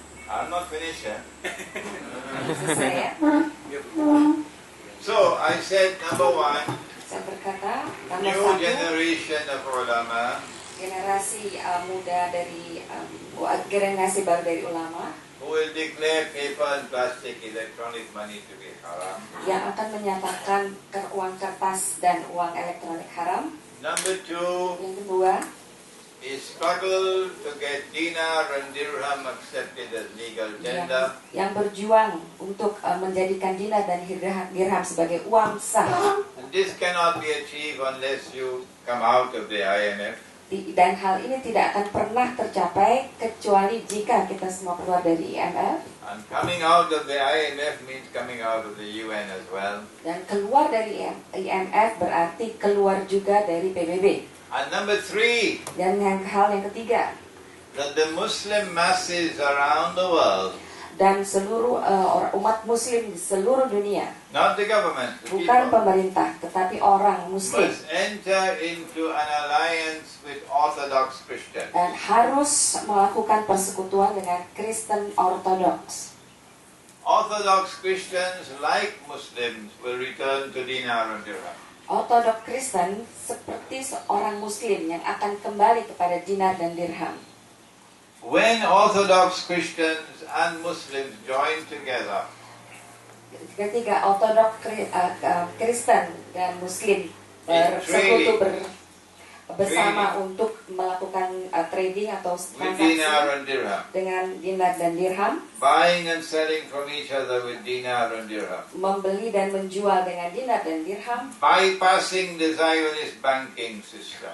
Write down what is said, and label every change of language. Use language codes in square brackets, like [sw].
[en] I'm not finished yet. [id] Selesai ya? [en] So, I said number one, [id] Saya berkata, nomor [en] new [id] satu, [en] generation of ulama [id] generasi muda dari generasi baru dari ulama [en] who will declare paper and plastic electronic money to be haram. [id] yang akan menyatakan uang kertas dan uang elektronik haram. [en] Number two [id] Yang kedua, [en] is struggle to get dinar and dirham accepted as legal tender. [id] yang berjuang untuk menjadikan dinar dan dirham sebagai uang sah. [en] And this cannot be achieved unless you come out of the IMF. [id] Dan hal ini tidak akan pernah tercapai kecuali jika kita semua keluar dari IMF. [en] And coming out of the IMF means coming out of the UN as well. [id] Dan keluar dari IMF berarti keluar juga dari PBB. [en] And number three, [id] Dan hal yang ketiga, [en] that the Muslim masses around the world, [id] dan seluruh umat muslim di seluruh dunia, [en] not the government, the [id] bukan [en] people, [id] pemerintah tetapi orang muslim, [en] must enter into an alliance with Orthodox Christians. [id] dan harus melakukan persekutuan dengan Kristen Ortodoks. [en] Orthodox Christians, like Muslims, will return to dinar and dirham. [id] Ortodoks Kristen seperti seorang muslim yang akan kembali kepada dinar dan dirham. [en] When Orthodox Christians and Muslims join together, [id] Ketika Ortodoks Kristen dan Muslim bersekutu bersama untuk melakukan trading atau [en] with [id] transaksi [en] dinar and dirham, [id] dengan dinar dan dirham, [en] buying and selling from each other with dinar and dirham, [id] membeli dan menjual dengan dinar dan dirham, [en] bypassing the Zionist banking system,